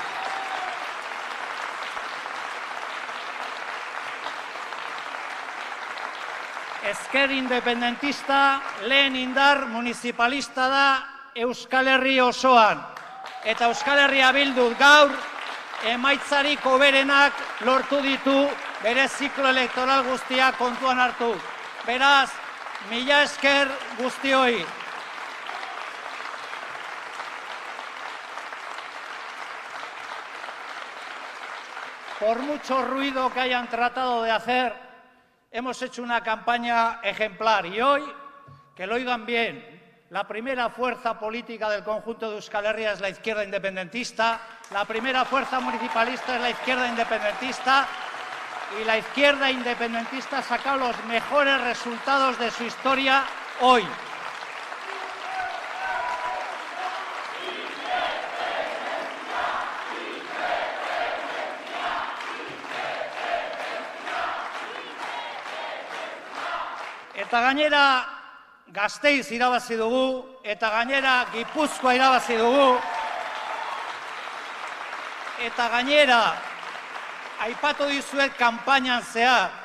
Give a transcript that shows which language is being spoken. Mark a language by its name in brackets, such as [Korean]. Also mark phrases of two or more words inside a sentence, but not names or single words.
[Basque] Ezker independentista lehen indar municipalista da Euskal Herri osoan. Eta Euskal Herria Bildu gaur emaitzarik hoberenak lortu ditu bere ziklo elektoral guztia kontuan hartu. Beraz, mila esker guztioi. [Spanish] Por mucho ruido que hayan tratado de hacer, hemos hecho una campaña ejemplar y hoy, que lo oigan bien, la primera fuerza política del conjunto de Euskal Herria es la izquierda independentista, la primera fuerza municipalista es la izquierda independentista y la izquierda independentista ha sacado los mejores resultados de su historia hoy. [Basque] Eta gainera Gasteiz irabazi dugu, eta gainera Gipuzkoa irabazi dugu, eta gainera aipatu dizuet kanpainan zehar,